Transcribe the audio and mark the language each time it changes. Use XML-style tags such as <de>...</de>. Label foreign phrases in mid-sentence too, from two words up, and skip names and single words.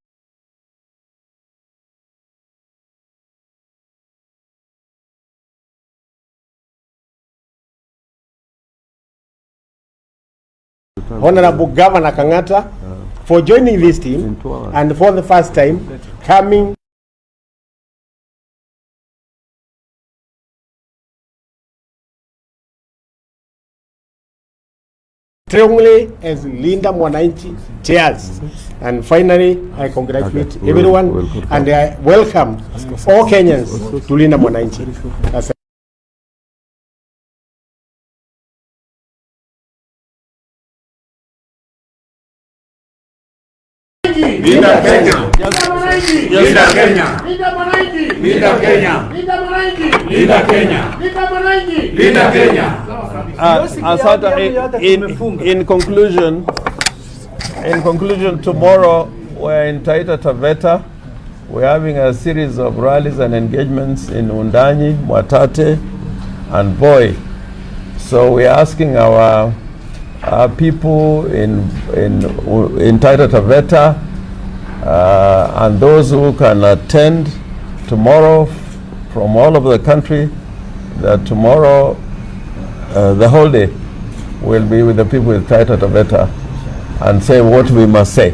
<en>Honorable Governor Kangata for joining this team and for the first time coming strongly as Linda Mwananchi chairs. And finally, I congratulate everyone and I welcome all Kenyans to Linda Mwananchi. Linda Kenya. Linda Kenya. Linda Mwananchi. Linda Kenya. Linda Mwananchi. Linda Kenya. Linda Mwananchi. Linda Kenya. In conclusion, tomorrow we're in Taita Taveta. We're having a series of rallies and engagements in Undanyi, Mwatate, and Voi. So we're asking our people in Taita Taveta and those who can attend tomorrow from all over the country, that tomorrow the whole day will be with the people in Taita Taveta and say what we must say.</en>